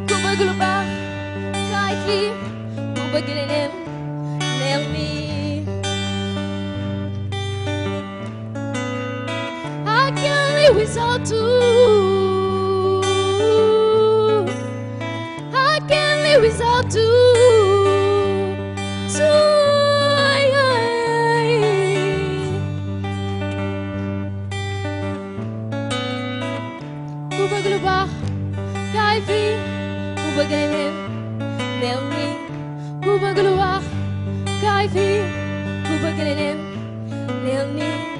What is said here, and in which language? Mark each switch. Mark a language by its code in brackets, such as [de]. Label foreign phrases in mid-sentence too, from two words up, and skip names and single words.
[wo] bëgg lu baax kaay fii ku bëgg leneen neel nii [en] I can't live without you I can't live without you [wo] ku bëgg lu baax kaay fii ku bëgg leneen neel nii ku bëgg lu baax kaay fii ku bëgg leneen neel nii